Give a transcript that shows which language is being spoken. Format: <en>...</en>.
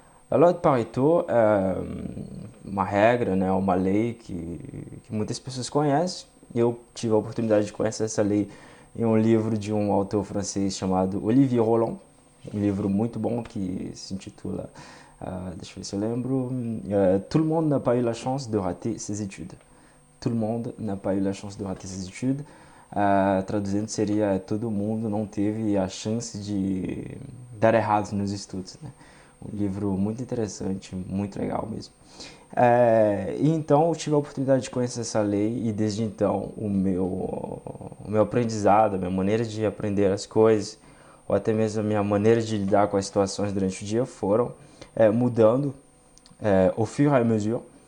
<pt>A lei de Pareto é uma regra, né, uma lei que muitas pessoas conhecem. Eu tive a oportunidade de conhecer essa lei em um livro de um autor francês chamado Olivier Roland, um livro muito bom que se intitula, deixa eu ver se eu lembro,</pt> <fr>Tout le monde n'a pas eu la chance de rater ses études. Tout le monde n'a pas eu la chance de rater ses études.</fr> <pt>Traduzindo seria todo mundo não teve a chance de dar errado nos estudos, né? Um livro muito interessante, muito legal mesmo. E então eu tive a oportunidade de conhecer essa lei e desde então o meu aprendizado, a minha maneira de aprender as coisas, ou até mesmo a minha maneira de lidar com as situações durante o dia foram mudando</pt> <fr>au fur et à mesure.</fr>